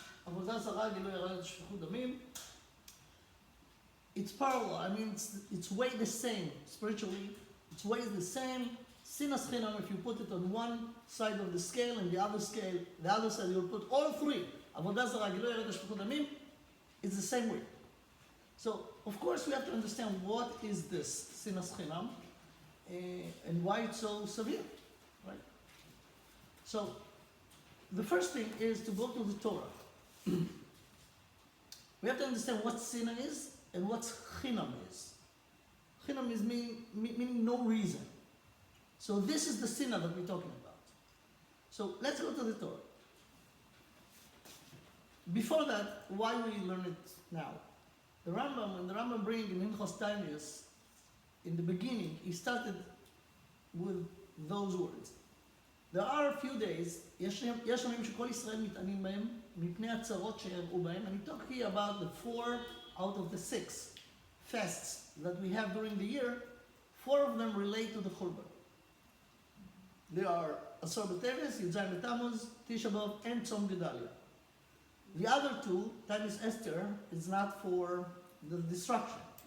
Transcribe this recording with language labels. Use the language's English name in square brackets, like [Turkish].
[Hebrew] עבודה זרה, גילוי עריות ושפיכות דמים. [English] It's parallel, I mean, it's way the same spiritually. It's way the same. Sinas chinam, if you put it on one side of the scale and the other side you'll put all three. [Hebrew] עבודה זרה, גילוי עריות ושפיכות דמים. [English] It's the same way. So, of course, we have to understand what is this sinas chinam and why it's so severe, right? So, the first thing is to go to the Torah. We have to understand what sinah is and what chinam is. Chinam is meaning no reason. So, this is the sinah that we're talking about. So, let's go to the Torah. Before that, why we learn it now? The Rambam, when the Rambam brings in Hilchos Tainus, in the beginning, he started with those words. There are a few days, [Hebrew] יש ימים שכל ישראל מתענים בהם, מפני הצרות שיראו בהם. [English] And he talked here about the 4 out of the 6 fasts that we have during the year. 4 of them relate to the Churban. They are Asar B'Teves, Yud B'Tammuz, Tisha B'Av, and Tzom Gedalia. The other 2, Tanis Esther, is not for the destruction.